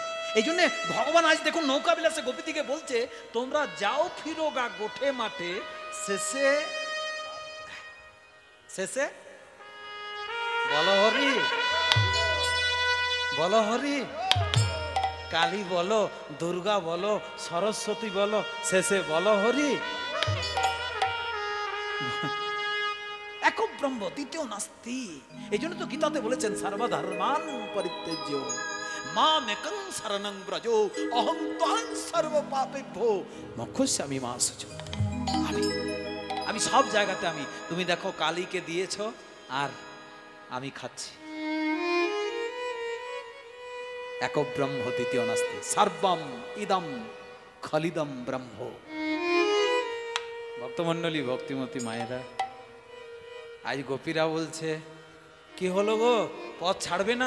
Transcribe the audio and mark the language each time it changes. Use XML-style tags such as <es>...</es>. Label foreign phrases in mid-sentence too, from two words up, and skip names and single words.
<bn>এই জন্য ভগবান আজ দেখুন নৌকা বিলাসে গোপীদিকে বলছে, তোমরা যাও ফিরো গা গোঠে মাঠে, শেষে শেষে বলো হরি, বলো হরি, কালী বলো, দুর্গা বলো, সরস্বতী বলো, শেষে বলো হরি।</bn> <sa>एक ब्रह्म, द्वितीय नास्ति।</sa> <bn>এই জন্য তো গীতাতে বলেছেন,</bn> <sa>सर्वधर्मान परित्यज्य मामेकं शरणं व्रज, अहं त्वां सर्व पापेभ्यो मोक्षयिष्यामि मा शुचि।</sa> <bn>আমি সব জায়গাতে আমি, তুমি দেখো কালীকে দিয়েছো আর আমি খাচ্ছি।</bn> <sa>एक ब्रह्म, द्वितीय नास्ति, सर्वम इदम खलिदम ब्रह्म।</sa> <bn>ভক্তমণ্ডলী, ভক্তিমতী মায়েরা, আজ গোপীরা বলছে, কি হলো গো, পথ ছাড়বে না?</bn>